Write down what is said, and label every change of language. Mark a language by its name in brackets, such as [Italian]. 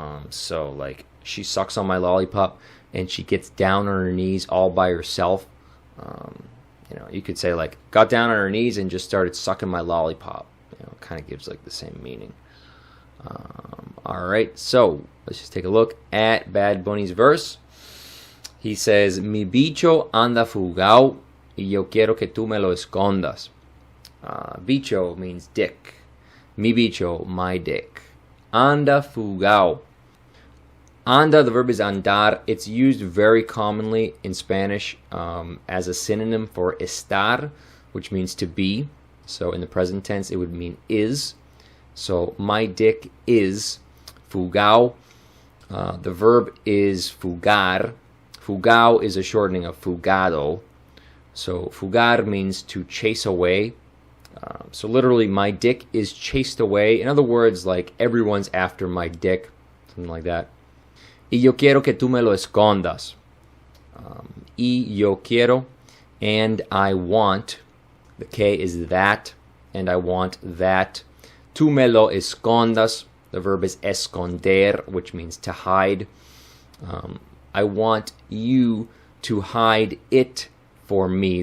[English] So like, she sucks on my lollipop and she gets down on her knees all by herself. You could say like, got down on her knees and just started sucking my lollipop. Kind of gives like the same meaning. Alright, so let's just take a look at Bad Bunny's verse. He says, [Spanish] mi bicho anda fugao y yo quiero que tú me lo escondas. [English] Bicho means dick. [Spanish] Mi bicho, [English] my dick. [Spanish] Anda fugao. Anda, [English] the verb is [Spanish] andar. [English] It's used very commonly in Spanish as a synonym for estar, which means to be. So in the present tense, it would mean is. So my dick is fugao. The verb is fugar. Fugao is a shortening of fugado. So fugar means to chase away. So literally, my dick is chased away. In other words, like, everyone's after my dick. Something like that. [Spanish] Y yo quiero que tú me lo escondas. Y yo quiero, [English] and I want. The K is that. and I want that. [Spanish] Tú me lo escondas. [English] The verb is esconder, which means to hide. I want you to hide it for me.